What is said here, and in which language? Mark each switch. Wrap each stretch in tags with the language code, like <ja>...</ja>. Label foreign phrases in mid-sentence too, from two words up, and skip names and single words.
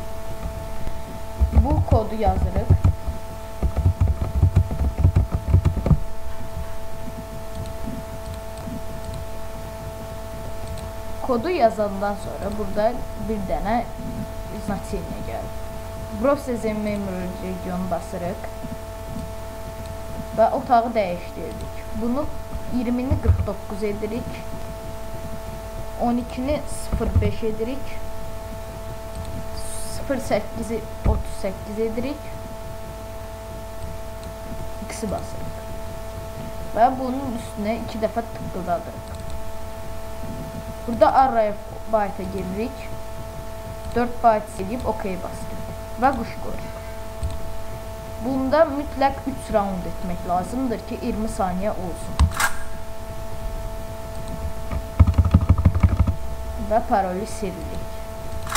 <az>Bu kodu yazırıq. Kodu yazandan sonra burada bir dənə значение gəlir.</az> <en>Process in memory region</en> <az>basırıq və otağı dəyişdiririk. Bunu 20-ni 49 edirik. 12-ni 05 edirik. 08-i 38 edirik. X-i basırıq. Və bunun üstünə 2 dəfə tıqqıldadırıq. Burada</az> <en>array of byte-a</en> <az>giririk. 4 byte silib OK basırıq və quş qoyuruq. Bunda mütləq 3 round etmək lazımdır ki 20 saniyə olsun. Və paroli silirik.</az>